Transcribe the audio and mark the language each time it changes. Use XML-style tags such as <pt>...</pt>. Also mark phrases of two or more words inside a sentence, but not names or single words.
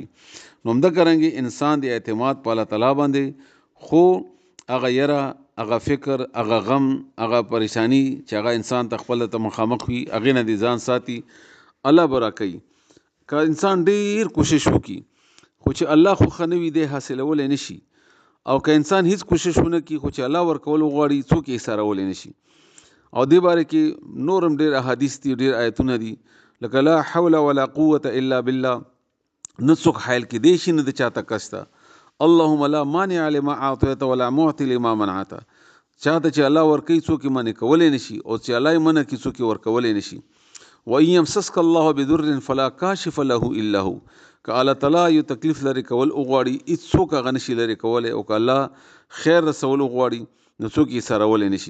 <ps>نو همدغه رنګې انسان د اعتماد په الله تعالی باندې، خو هغه یره، هغه فکر، هغه غم، هغه پریشانی چې هغه انسان ته خپل ته مخامخ وي، هغې نه د ځان ساتي، الله به راکوي. که انسان ډېر کوشش وکړي خو چې الله خوښه نه وي دی حاصلولی نه شي، او که انسان هیڅ کوشش ونه کړي خو چې الله ورکول وغواړي څوک یې ایسارولی نه شي. او دې باره کې نورم ډېر احادیث دي، ډېر آیتونه دي، لکه</ps> <ar>لا حول ولا قوة الا بالله،</ar> <ps>نه څوک حایل کېدی شي نه د چاته کسته.</ps> <ar>اللهم لا مانع لما اعطیت ولا معطی لما منعت.</ar> <ps>چاته چې الله ورکوي څوک یې منع کولی نه شي، او چې الله یې منع کړي څوک یې ورکولی نه شي.</ps> <ar>وان یمسسک الله بدر فلا کاشف له الا هو.</ar> <ps>که الله تعالی یو تکلیف لرې کول وغواړي هېڅوک هغه نشي لرې کولی، او که الله خیر رسول وغواړي نو څوک یې سرولی نه شي.</ps>